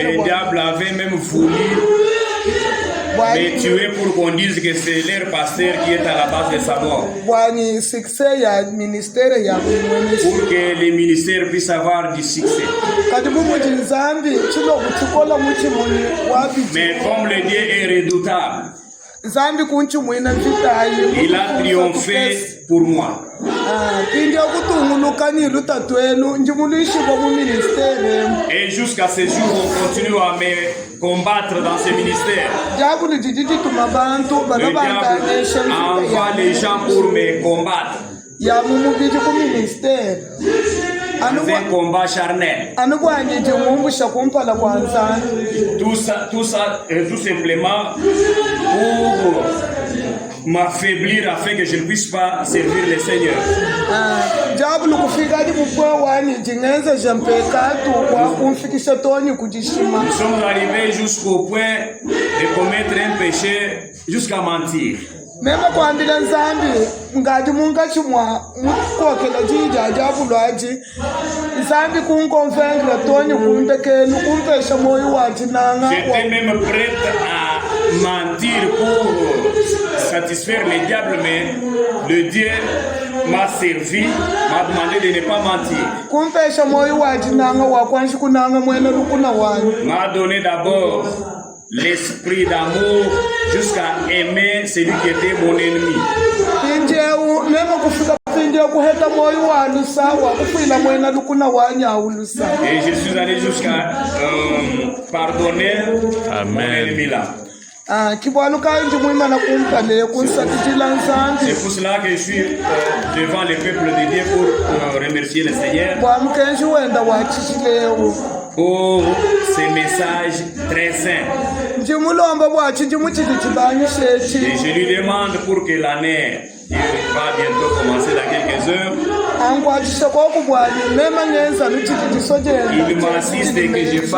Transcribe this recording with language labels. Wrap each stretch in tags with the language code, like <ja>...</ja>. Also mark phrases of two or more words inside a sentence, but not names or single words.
<fr>Le diable avait même voulu me tuer pour qu'on dise que c'est leur pasteur qui est à la base de sa mort.</fr> <lun>Bwani succès ya ministère ya mwini.</lun> <fr>Pour que le ministère puisse avoir du succès.</fr> <lun>Kati bumuji nzambi chilo kuchikola muchimuni wabi.</lun> <fr>Mais comme le Dieu est redoutable,</fr> <lun>Nzambi kunchi mwina mvita ayi.</lun> <fr>il a triomphé pour moi.</fr> <lun>Kinja kutungulukani lutatwenu njimuluishi kwa mu ministère.</lun> <fr>Et jusqu'à ce jour, on continue à me combattre dans ce ministère.</fr> <lun>Jabulu jijiji tumabantu</lun> <fr>Le diable</fr> <lun>bagabanganisha</lun> <fr>envoie les gens pour me combattre.</fr> <lun>ya mumubiji ku ministère.</lun> <fr>C'est un combat charnel.</fr> <lun>Anubwanije mumbusha kumpala kwa nzambi.</lun> <fr>Tout ça, tout simplement pour m'affaiblir afin que je ne puisse pas servir le Seigneur.</fr> <lun>Jabulu kufika di bupwa wani jingenza jampekatu kwa kumfikisha toni kujishima.</lun> <fr>Nous sommes arrivés jusqu'au point de commettre un péché jusqu'à mentir.</fr> <lun>Mema kwambila nzambi ngati mungachimwa mukokela jija jabulu aji nzambi kunkonfengla toni kumpekelu kumpesha moyo wati nanga.</lun> <fr>J'étais même prête à mentir pour satisfaire le diable, mais le Dieu m'a servi, m'a demandé de ne pas mentir.</fr> <lun>Kumpesha moyo wati nanga wakwanshi kunanga mwene lukuna wani.</lun> <fr>M'a donné d'abord l'esprit d'amour jusqu'à aimer celui qui était mon ennemi.</fr> <lun>Pinjewu mema kufika pinje kuheta moyo wanu sawa kufila mwene lukuna wanya ulusa.</lun> <fr>Et je suis allé jusqu'à pardonner mon ennemi là.</fr> <lun>Kibwalu kanji mwima na kumpale kunsatijila nzambi.</lun> <fr>C'est pour cela que je suis devant le peuple de Dieu pour remercier le Seigneur</fr> <lun>Bwamukenji wenda wachishilewu.</lun> <fr>pour ces messages très saints.</fr> <lun>Njimulomba bwachi njimuchili chibanyu shechi.</lun> <fr>Et je lui demande pour que l'année qui va bientôt commencer dans quelques heures,</fr> <lun>Angwachisha kwa kubwani mema nyenza luchili jisojela.</lun> <fr>il m'assiste et que je fasse</fr>